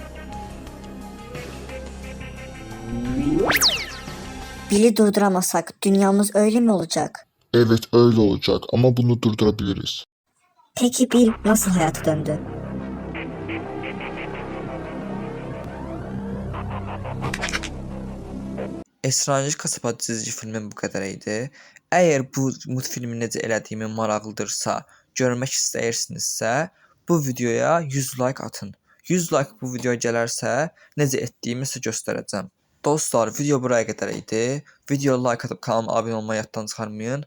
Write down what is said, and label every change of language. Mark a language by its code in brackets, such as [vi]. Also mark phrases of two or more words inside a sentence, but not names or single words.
[tr] Bill'i durduramasak dünyamız öyle mi olacak? Evet öyle olacak ama bunu durdurabiliriz. Peki Bill nasıl hayata döndü? [az] Esrancı Kasaba [tr] çizgi filmin [az] bu qədər idi. Əgər bu multfilmi necə elədiyimi maraqlıdırsa, görmək istəyirsinizsə, bu videoya 100 like atın. 100 like bu videoya gələrsə, necə etdiyimi sizə göstərəcəm. Dostlar, video buraya qədər idi. Videoya like atıb kanalıma abunə olmayı yaddan çıxarmayın.